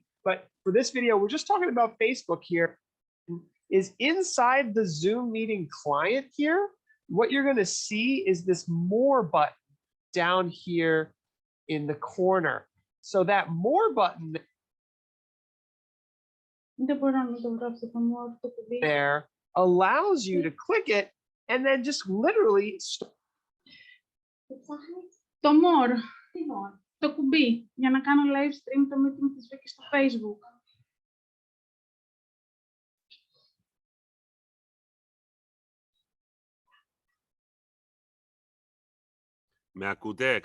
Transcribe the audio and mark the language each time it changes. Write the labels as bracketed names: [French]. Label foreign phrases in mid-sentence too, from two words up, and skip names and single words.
[English] But for this video, we're just talking about Facebook here. Is inside the Zoom meeting client here, what you're going to see is this more button down here in the corner. So that more button there allows you to click it and then just literally [Greek] Το more, το κουμπί, για να κάνω [English] live stream [Greek] το meeting της Βίκης στο Facebook. Με ακούτε?